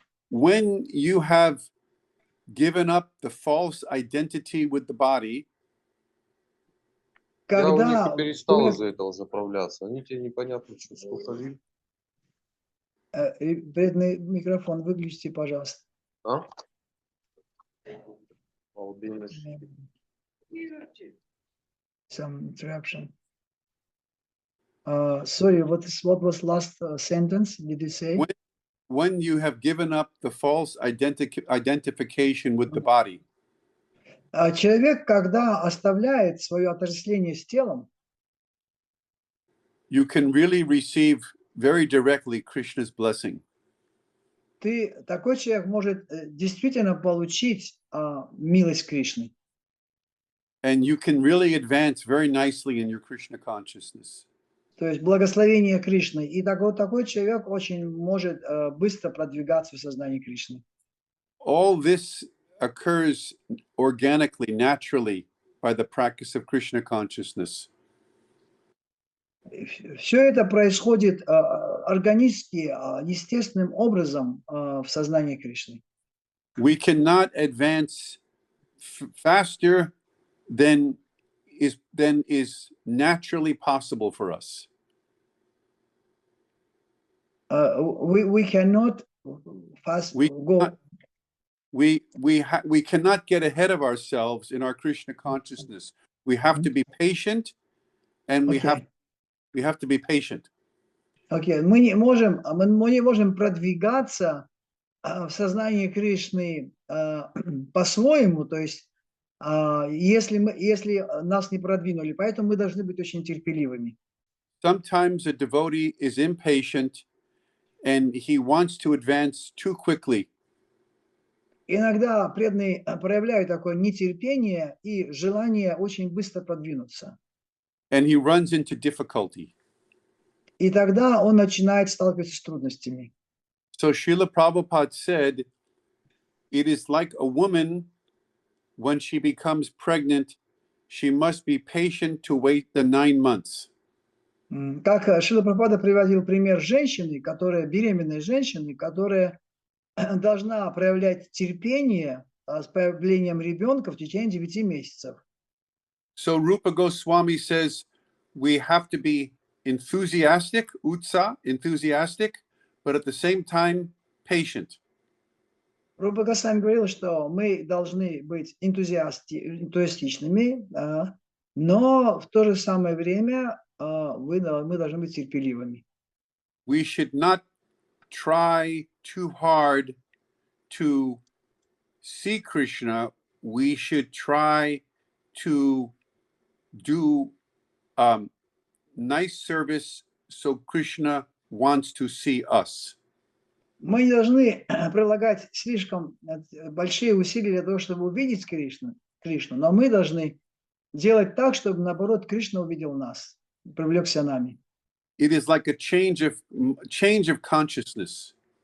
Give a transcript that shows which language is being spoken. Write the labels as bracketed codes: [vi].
[en] When you have given up the false identity with the body, [ru] Я у Когда них и перестал из-за этого заправляться. Они тебе непонятно, что сколько лил. Вредный микрофон выключите, пожалуйста. А? Балбес. [en] Some interruption. Sorry, what was last sentence? Did you say? when you have given up the false identification with the body, [ru] Человек, когда оставляет свое отождествление с телом, [en] you can really receive very directly Krishna's blessing. [ru] такой человек может действительно получить милость Кришны. [en] And you can really advance very nicely in your Krishna consciousness. [ru] То есть благословение Кришны. И такой человек очень может быстро продвигаться в сознании Кришны. [en] All this occurs organically, naturally, by the practice of Krishna consciousness. [ru] Все это происходит органически, естественным образом в сознании Кришны. [en] We cannot advance faster than is naturally possible for us. We cannot fast We go. cannot- We cannot get ahead of ourselves in our Krishna consciousness. We have to be patient, and we Okay. have to be patient. [ru] Окей, мы не можем продвигаться в сознании Кришны по-своему, то есть если нас не продвинули, поэтому мы должны быть очень терпеливыми. [en] Sometimes a devotee is impatient and he wants to advance too quickly. [ru] Иногда преданные проявляют такое нетерпение и желание очень быстро продвинуться. [en] And he runs into difficulty. [ru] И тогда он начинает сталкиваться с трудностями. [en] So Srila Prabhupada said, it is like a woman when she becomes pregnant, she must be patient to wait the 9 months. [ru] Как Шрила Прабхупада приводил пример женщины, беременной женщины, которая должна проявлять терпение с появлением ребенка в течение 9 месяцев. [en] So Rupa Goswami says we have to be enthusiastic, enthusiastic, but at the same time patient. [ru] Рупа Госвами говорил, что мы должны быть энтузиастичными, но в то же самое время мы должны быть терпеливыми. [en] We should not try too hard to see Krishna. We should try to do nice service so Krishna wants to see us. [ru] Мы не должны прилагать слишком большие усилия для того, чтобы увидеть Кришну, но мы должны делать так, чтобы, наоборот, Кришна увидел нас, привлекся нами. [en] It is like a change of consciousness.